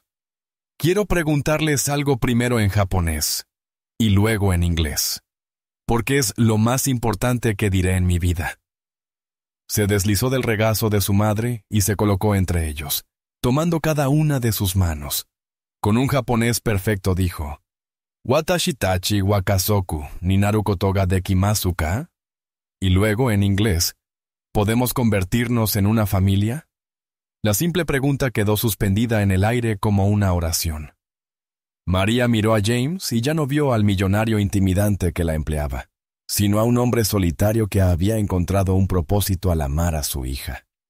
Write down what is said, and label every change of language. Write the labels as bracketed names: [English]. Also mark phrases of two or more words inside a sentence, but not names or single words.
[Spanish] Quiero preguntarles algo primero en japonés, y luego en inglés, porque es lo más importante que diré en mi vida. Se deslizó del regazo de su madre y se colocó entre ellos, tomando cada una de sus manos. Con un japonés perfecto dijo, [Japanese] 私たちは家族になることができますか? [Spanish] Y luego en inglés, ¿podemos convertirnos en una familia? La simple pregunta quedó suspendida en el aire como una oración. María miró a James y ya no vio al millonario intimidante que la empleaba, sino a un hombre solitario que había encontrado un propósito al amar a su hija.